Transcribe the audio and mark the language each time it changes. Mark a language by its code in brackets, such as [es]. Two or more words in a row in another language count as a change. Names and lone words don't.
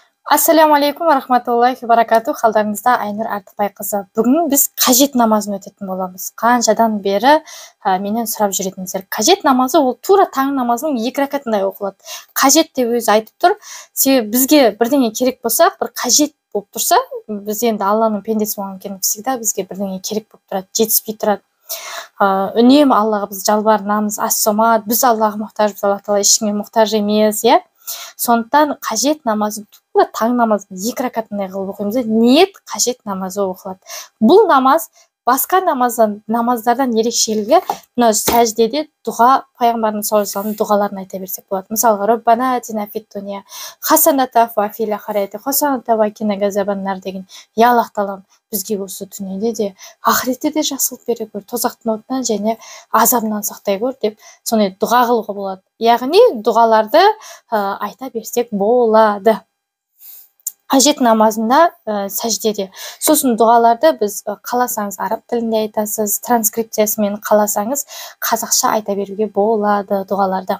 [ar] السلام عليكم ورحمة الله وبركاته. [kk] Қалдарыңызда Айнұр Артықбайқызы. Бүгін біз қажет намазын өтетін боламыз. Қаншадан бері менен сұрап жүретіндер. Қажет намазы ол тура таң намазының 2 ракатындай оқылады. Қажет деп өзі айтып тұр. Себебі бізге бірдеңе керек болса, бір қажет болып тұрса, біз енді Алланың пендесі болған кейін всегда бізге бірдеңе керек болып тұрады, жетіспей тұрады. Үнемі Аллаға біз жалбарынамыз, ас-сомат, біз Аллаға мұқтажбыз, Алла тағала ешкімге мұқтаж емес, иә? Сондықтан қажет намазы тура таң намазын 2 ракатындай қылып оқимыз. Ниет қажет намазы оқылады. Бұл намаз басқа намаздардан ерекшелігі мына сәждеде дұға, пайғамбарымыз [ar] صلى الله عليه وسلم [kk] дұғаларын айта берсек болады. Мысалға, [ar] ربنا آتنا في الدنيا حسنة وفي الآخرة حسنة وقنا عذاب النار деген. [kk] Я Аллах тағалам, бізге осы дүниеде де, ақыретте де жақсылық бере көр, тозақтың отынан және азабынан сақтай көр деп сондай дұға қылуға болады. Яғни дұғаларды айта берсек болады. Қажет намазында сәждеде. Сосын дұғаларды біз қаласаңыз араб тілінде айтасыз, транскрипциясымен қаласаңыз қазақша айта беруге болады дұғаларды.